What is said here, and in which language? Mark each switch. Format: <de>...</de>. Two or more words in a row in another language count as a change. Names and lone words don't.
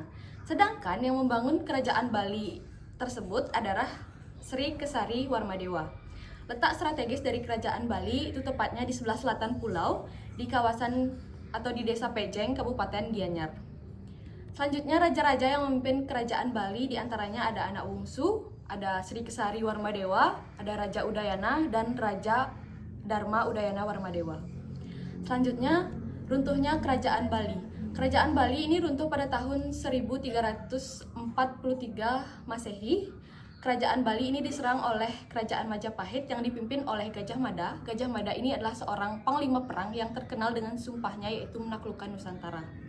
<id>Sedangkan yang membangun Kerajaan Bali tersebut adalah Sri Kesari Warmadewa. Letak strategis dari Kerajaan Bali itu tepatnya di sebelah selatan pulau di kawasan atau di Desa Pejeng, Kabupaten Gianyar. Selanjutnya raja-raja yang memimpin Kerajaan Bali diantaranya ada anak bungsu, ada Sri Kesari Warmadewa, ada Raja Udayana, dan Raja Dharma Udayana Warmadewa. Selanjutnya, runtuhnya Kerajaan Bali. Kerajaan Bali ini runtuh pada tahun 1343 Masehi. Kerajaan Bali ini diserang oleh Kerajaan Majapahit yang dipimpin oleh Gajah Mada. Gajah Mada ini adalah seorang panglima perang yang terkenal dengan sumpahnya yaitu menaklukkan Nusantara.</id>